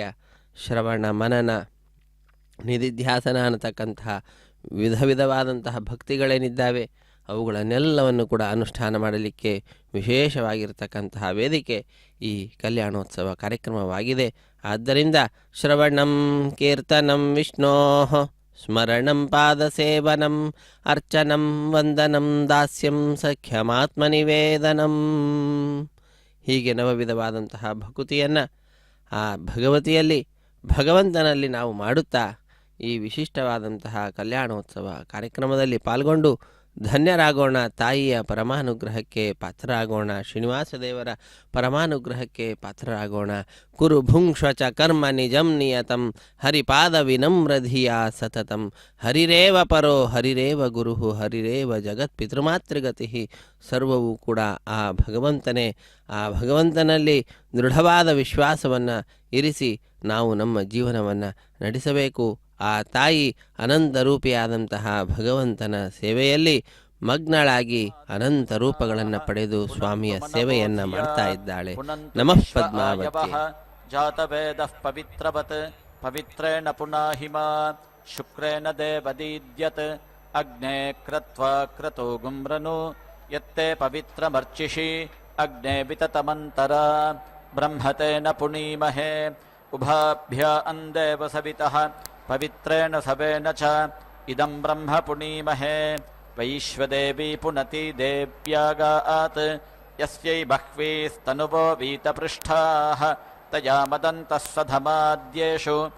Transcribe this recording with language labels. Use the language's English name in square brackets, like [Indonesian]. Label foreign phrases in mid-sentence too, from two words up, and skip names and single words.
[Kannada] ಶ್ರವಣ ಮನನ ನಿಧಿಧ್ಯಾಸನ ಅನ್ನತಕ್ಕಂತಹ ವಿಧವಾದಂತಹ ಭಕ್ತಿಗಳೇನಿದ್ದಾವೆ ಅವುಗಳನ್ನೆಲ್ಲವನ್ನು ಕೂಡ ಅನುಷ್ಠಾನ ಮಾಡಲಿಕ್ಕೆ ವಿಶೇಷವಾಗಿರ್ತಕ್ಕಂತಹ ವೇದಿಕೆ ಈ ಕಲ್ಯಾಣೋತ್ಸವ ಕಾರ್ಯಕ್ರಮವಾಗಿದೆ. [Sanskrit] ಆದ್ದರಿಂದ ಶ್ರವಣಂ ಕೀರ್ತನಂ ವಿಷ್ಣೋ ಸ್ಮರಣಂ ಪಾದಸೇವನಂ ಅರ್ಚನಂ ವಂದನಂ ದಾಸ್ಯಂ ಸಖ್ಯಮಾತ್ಮನಿವೇದನಂ. [Kannada] ಹೀಗೆ ನವವಿಧವಾದಂತಹ ಭಕುತಿಯನ್ನು ಆ ಭಗವತಿಯಲ್ಲಿ ಭಗವಂತನಲ್ಲಿ ನಾವು ಮಾಡುತ್ತಾ ಈ ವಿಶಿಷ್ಟವಾದಂತಹ ಕಲ್ಯಾಣೋತ್ಸವ ಕಾರ್ಯಕ್ರಮದಲ್ಲಿ ಪಾಲ್ಗೊಂಡು ಧನ್ಯರಾಗೋಣ. ತಾಯಿಯ ಪರಮಾನುಗ್ರಹಕ್ಕೆ ಪಾತ್ರರಾಗೋಣ. ಶ್ರೀನಿವಾಸ ದೇವರ ಪರಮಾನುಗ್ರಹಕ್ಕೆ ಪಾತ್ರರಾಗೋಣ. [Sanskrit] ಕುರು ಭುಂಕ್ಷ ಚ ಕರ್ಮ ನಿಜಂ ನಿಯತಂ ಹರಿಪಾದ ವಿನಮ್ರಧಿಯ ಸತತಂ ಹರಿರೇವ ಪರೋ ಹರಿರೇವ ಗುರು ಹರಿರೇವ ಜಗತ್ ಪಿತೃಮಾತೃಗತಿ. [Kannada] ಸರ್ವವೂ ಕೂಡ ಆ ಭಗವಂತನೇ. ಆ ಭಗವಂತನಲ್ಲಿ ದೃಢವಾದ ವಿಶ್ವಾಸವನ್ನು ಇರಿಸಿ ನಾವು ನಮ್ಮ ಜೀವನವನ್ನು ನಡೆಸಬೇಕು. ಆ ತಾಯಿ ಅನಂತ ರೂಪಿಯಾದಂತಹ ಭಗವಂತನ ಸೇವೆಯಲ್ಲಿ ಮಗ್ನಳಾಗಿ ಅನಂತ ರೂಪಗಳನ್ನು ಪಡೆದು ಸ್ವಾಮಿಯ ಸೇವೆಯನ್ನು ಮಾಡ್ತಾ ಇದ್ದಾಳೆ. [Sanskrit] ನಮಃ ಪದ್ಮಾವತಿ. ಜಾತವೇದಃ ಪವಿತ್ರವತ್ ಪವಿತ್ರೇಣ ಪುನಾಹಿಮಾ ಶುಕ್ರೇಣ ದೇವದೀದ್ಯತ್ ಅಗ್ನೇ ಕ್ರತ್ವಾ ಕ್ರತೋ ಗುಮ್ರನು ಯತ್ತೆ ಪವಿತ್ರಮರ್ಚಿಷಿ ಅಗ್ನೇ ವಿತತಮಂತರ ಬ್ರಹ್ಮತೇನ ಪುಣೀಮಹೇ ಉಭಾಭ್ಯ ಅಂದೇವ ಸವಿತಃ ಪವಿತ್ರೇಣ ಸವೇನ ಚ ಇದಂ ಬ್ರಹ್ಮ ಪುಣೀಮಹೇ ವೈಶ್ವದೇವಿ ಪುನತಿ ದೇವ್ಯಾಗಾತ್ ಯಸ್ಯೈ ಬಹ್ವೀಸ್ತನುವೋ ವೀತಪೃಷ್ಠಾಃ ತಯಾ ಮದಂತಃ ಸಧಮಾದ್ಯೇಷು